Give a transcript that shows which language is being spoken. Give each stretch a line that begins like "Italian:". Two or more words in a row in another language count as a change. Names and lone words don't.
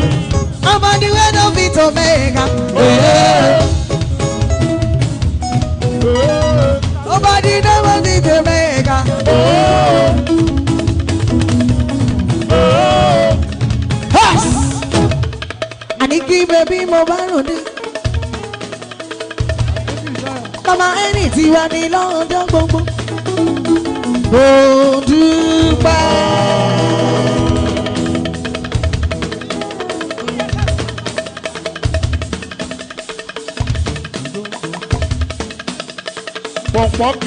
Nigerian Pidgin: Nobody wey no fit to make am. Nobody never fit to make am.
Yoruba: Aniki baby mo bá ròde. Mama ẹni tí wà ní lọ́jọ́ gbogbo. Mo dúpẹ́. Pọ̀pọ́kì.